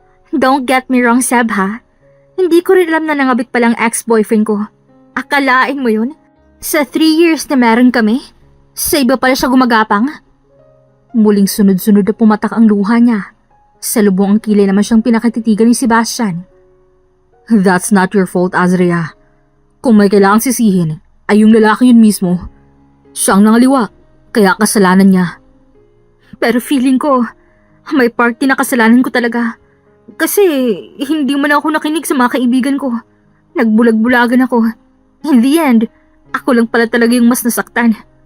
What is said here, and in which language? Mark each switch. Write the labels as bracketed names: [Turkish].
[English] Don't get me wrong, [Filipino] Seb ha. Hindi ko rin alam na nangabit palang ex-boyfriend ko. Akalain mo yun? Sa 3 years na meron kami, sa iba pala siya gumagapang. Muling sunod-sunod na pumatak ang luha niya. Sa lubong ang kilay naman siyang pinakatitigan ni Sebastian. [English] That's not your fault, Azria. [Filipino] Kung may kailangang sisihin, ay yung lalaki yun mismo. Siyang nangaliwa, kaya kasalanan niya. Pero feeling ko, may party na kasalanan ko talaga. Kasi hindi man ako nakinig sa mga kaibigan ko. Nagbulag-bulagan ako. [English] In the end, [Filipino] ako lang pala talaga yung mas nasaktan.